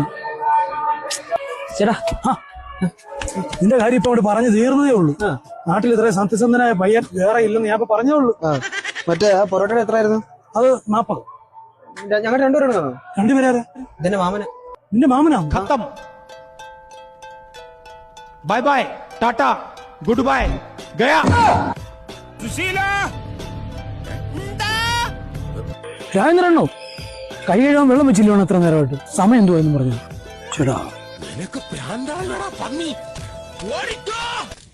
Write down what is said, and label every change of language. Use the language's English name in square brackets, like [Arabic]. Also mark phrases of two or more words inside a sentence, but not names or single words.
[Malayalam] ചേട്ടാ നിന്റെ കാര്യം ഇപ്പൊ അവിടെ പറഞ്ഞു തീർന്നതേ ഉള്ളൂ. നാട്ടിൽ ഇത്രയും സത്യസന്ധനായ പയ്യൻ വേറെ ഇല്ലെന്ന് ഞാൻ ഇപ്പൊ പറഞ്ഞേ ഉള്ളൂ. മറ്റേ പൊറോട്ടയുടെ എത്രയായിരുന്നു? അത് 40. ഞങ്ങൾ രണ്ടുപേരും രണ്ടുപേരാ? ഇതെന്റെ മാമന്. നിന്റെ മാമനാ? [English] खत्म। bye bye, tata, good bye, गया। [Malayalam] രാജേന്ദ്രനോ കൈ കഴുകാൻ വെള്ളം വെച്ചില്ലോ എത്ര നേരമായിട്ട്? സമയം എന്തുവായെന്ന് പറഞ്ഞു. ചേട്ടാ